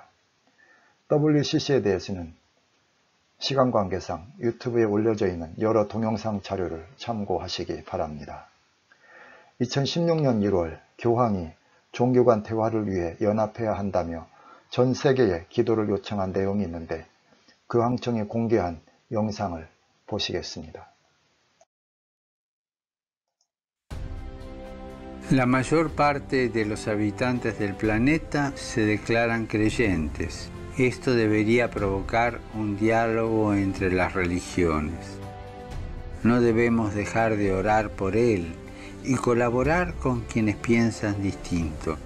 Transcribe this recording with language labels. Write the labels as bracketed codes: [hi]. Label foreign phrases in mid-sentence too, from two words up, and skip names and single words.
[ko] WCC에 대해서는 시간 관계상 유튜브에 올려져 있는 여러 동영상 자료를 참고하시기 바랍니다. 2016년 1월 교황이 종교 간 대화를 위해 연합해야 한다며 전 세계에 기도를 요청한 내용이 있는데 교황청이 공개한 영상을 보시겠습니다. [es] La mayor parte de los habitantes del planeta se declaran creyentes. Esto debería provocar un diálogo entre las religiones. No debemos dejar de orar por él y colaborar con quienes piensan distinto.